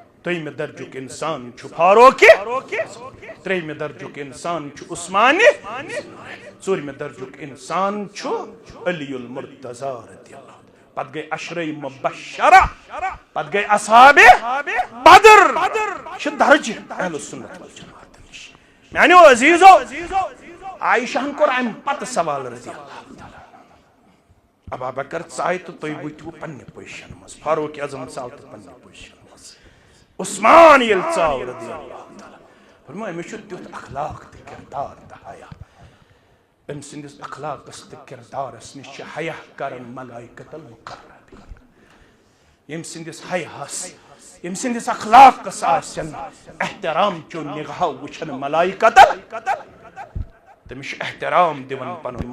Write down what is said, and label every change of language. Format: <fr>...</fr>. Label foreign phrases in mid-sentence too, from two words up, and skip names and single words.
<ks>دویمہِ درجُک اِنسان چھُ فاروق ترٛیٚیمہِ درجُک اِنسان چھُ عثمان ژوٗرمہِ درجُک اِنسان چھُ علی المرتضیٰ</ks> <ar>رضی اللہ</ar> <ks>پتہٕ گٔے عشرے مبشرہ پتہٕ گٔے اصحابِ بدر چھِ درجہِ</ks> <ar>اہل سنت والجماعت</ar> <ks>نِش میانیو عزیزو عائشہن کوٚر امہِ پتہٕ سوال</ks> <ar>رضی اللہ تعالیٰ</ar> <ks>ابا بکر ژاے تہٕ تُہۍ وٕتھِو پننہِ پوزِشن منٛز فاروق اعظم ژاو تہٕ پننہِ پوزِشن منٛز عثمان ییٚلہِ ژاو</ks> <ar>رضی اللہ تعالیٰ</ar> <ks>فرمٲے أمِس چھُ تیُتھ اخلاق تہٕ کردار تہٕ حیا أمۍ سٕنٛدِس اخلاقس تہٕ کردارس نِش چھِ حیا کران</ks> <ar>ملائکۃ المقربین</ar> <ks>ییٚمۍ سٕنٛدِس حیاہس ییٚمۍ سٕنٛدِس اخلاقس آسن احترام چو نگاہو وٕچھن ملائکۃ تٔمِس چھُ احترام دِوان پنُن</ks>